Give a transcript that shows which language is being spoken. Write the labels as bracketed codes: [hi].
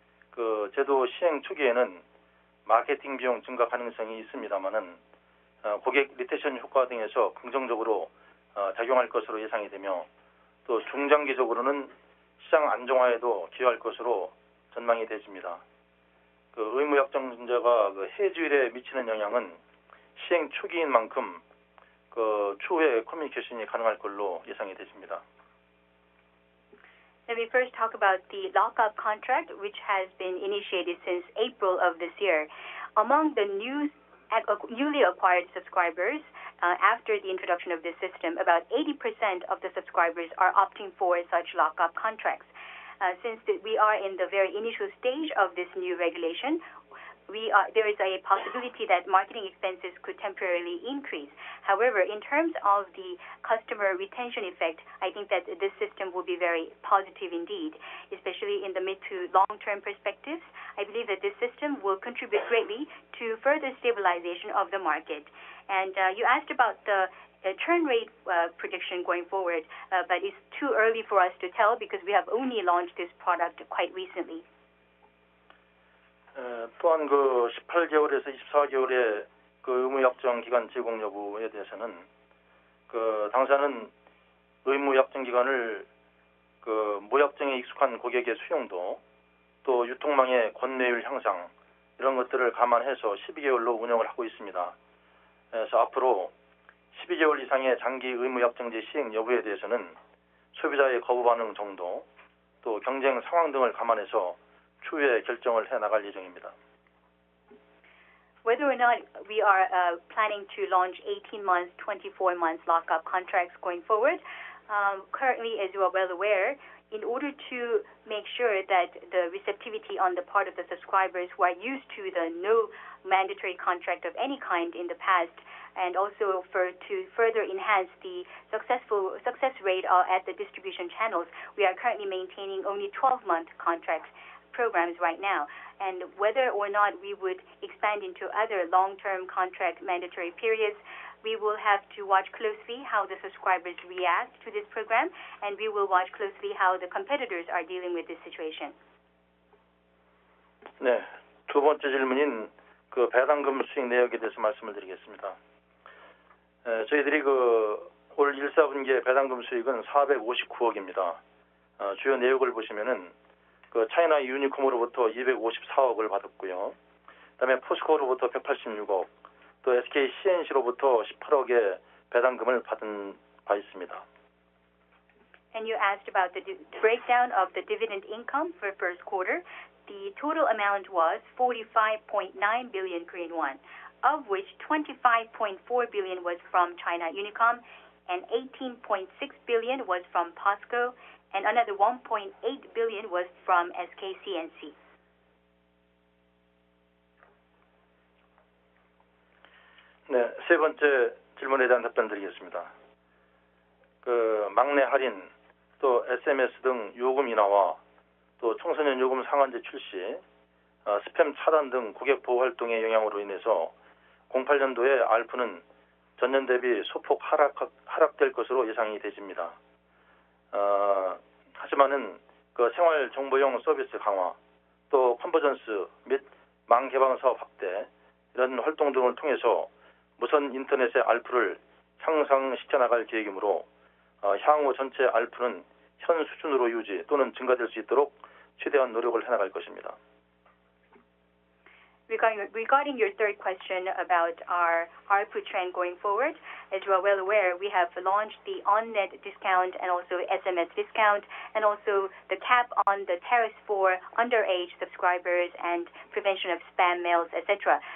[ko] 그 제도 시행 초기에는 마케팅 비용 증가 가능성이 있습니다만은 고객 리텐션 효과 등에서 긍정적으로 작용할 것으로 예상이 되며 또 중장기적으로는 시장 안정화에도 기여할 것으로 전망이 되집니다. 그 의무 약정제가 그 해지율에 미치는 영향은 시행 초기인 만큼 그 추후에 커뮤니케이션이 가능할 걸로 예상이 되집니다. [en] Let me first talk about the lockup contract, which has been initiated since April of this year. Among the new newly acquired subscribers, after the introduction of this system, about 80% of the subscribers are opting for such lockup contracts. Since we are in the very initial stage of this new regulation, there is a possibility that marketing expenses could temporarily increase. However, in terms of the customer retention effect, I think that this system will be very positive indeed, especially in the mid to long-term perspectives. I believe that this system will contribute greatly to further stabilization of the market. And you asked about the churn rate prediction going forward, but it's too early for us to tell because we have only launched this product quite recently. [ko] 또한 그 18개월에서 24개월의 그 의무 약정 기간 제공 여부에 대해서는 그 당사는 의무 약정 기간을 그 무약정에 익숙한 고객의 수용도 또 유통망의 권매율 향상 이런 것들을 감안해서 12개월로 운영을 하고 있습니다. 그래서 앞으로 12개월 이상의 장기 의무 약정제 시행 여부에 대해서는 소비자의 거부 반응 정도 또 경쟁 상황 등을 감안해서 추후에 결정을 해 나갈 예정입니다. [en] Whether or not we are planning to launch 18 months, 24 months lockup contracts going forward, currently, as you are well aware, in order to make sure that the receptivity on the part of the subscribers who are used to the no mandatory contract of any kind in the past, and also to further enhance the success rate at the distribution channels, we are currently maintaining only 12-month contracts programs right now. And whether or not we would expand into other long-term contract mandatory periods, we will have to watch closely how the subscribers react to this program, and we will watch closely how the competitors are dealing with this situation. [ko] 네, 두 번째 질문인 그 배당금 수익 내역에 대해서 말씀을 드리겠습니다. 저희들이 그 올 1사분기의 배당금 수익은 459억입니다. 주요 내역을 보시면은 그 차이나 유니콤으로부터 254억을 받았고요. 그다음에 포스코로부터 186억, 또 SK CNC로부터 18억의 배당금을 받은 바 있습니다. [en] And you asked about the breakdown of the dividend income for first quarter. The total amount was 45.9 billion Korean won, of which 25.4 billion was from China Unicom, and 18.6 billion was from POSCO, and another 1.8 billion was from SK CNC. [ko] 네, 세 번째 질문에 대한 답변 드리겠습니다. 그 막내 할인, 또 SMS 등 요금 인하와 또 청소년 요금 상한제 출시, 스팸 차단 등 고객 보호 활동의 영향으로 인해서 08년도에 ARPU는 전년 대비 소폭 하락될 것으로 예상이 되집니다. 하지만은 그 생활 정보용 서비스 강화, 또 컨버전스 및 망 개방 사업 확대 이런 활동 등을 통해서 무선 인터넷의 ARPU를 향상시켜 나갈 계획이므로 향후 전체 ARPU는 현 수준으로 유지 또는 증가될 수 있도록 최대한 노력을 해나갈 것입니다. [en] Regarding your third question about our ARPU trend going forward, as you are well aware, we have launched the on-net discount and also SMS discount, and also the cap on the tariffs for underage subscribers and prevention of spam mails, etc.